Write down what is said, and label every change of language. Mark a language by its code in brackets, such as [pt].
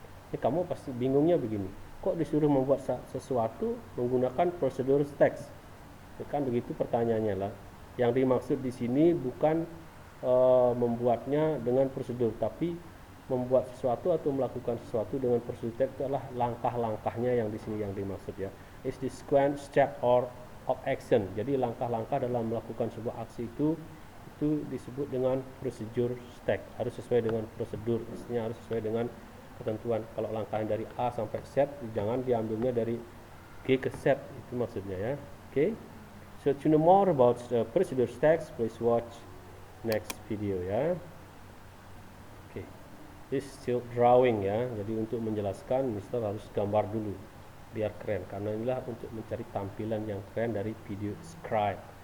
[id] Ini kamu pasti bingungnya begini, kok disuruh membuat sesuatu menggunakan prosedur teks? Kan begitu pertanyaannya lah. Yang dimaksud di sini bukan membuatnya dengan prosedur, tapi membuat sesuatu atau melakukan sesuatu dengan prosedur itu adalah langkah-langkahnya yang di sini yang dimaksud ya. [en] Is the sequence, step or of action. [id] Jadi langkah-langkah dalam melakukan sebuah aksi itu disebut dengan prosedur step. Harus sesuai dengan prosedur, artinya harus sesuai dengan ketentuan. Kalau langkahnya dari A sampai Z, jangan diambilnya dari G ke Z, itu maksudnya ya. Okay. [en] So to know more about the procedure steps, please watch next video ya. This still drawing [id] ya, jadi untuk menjelaskan Mister harus gambar dulu biar keren, karena inilah untuk mencari tampilan yang keren dari video scribe.